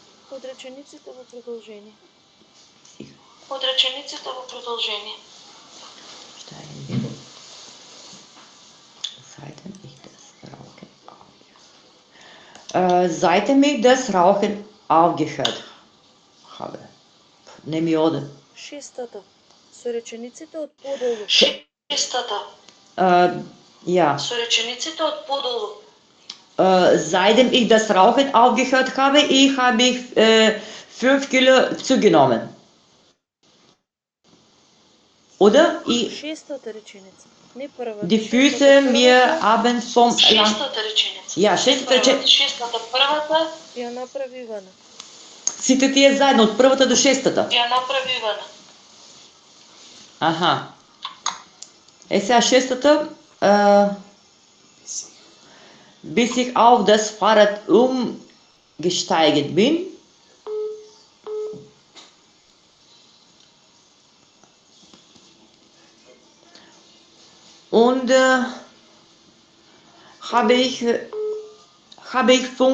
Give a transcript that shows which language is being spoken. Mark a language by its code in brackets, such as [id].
[mk] Од речениците во продолжение. Од речениците во продолжение. [de] Steigen bin. Seitdem ich das Rauchen seitdem ich das Rauchen aufgehört habe. [mk] Не ми оде. Шестата. Со речениците од подолу. Шестата. [de] Ja. [mk] Со речениците од подолу. [de] Seitdem ich das Rauchen aufgehört habe, habe ich 5 Kilo zugenommen. Oder? [mk] Шестата реченица. Не прва. [de] Die Füße mir abends vom [mk] Шестата реченица. Ja, шестата реченица. Шестата првата ја направи Ивана. Сите тие заедно од првата до шестата. Ја направи Ивана. Аха. Сега шестата [de] bis ich auf das Fahrrad umgestiegen bin, und habe ich 5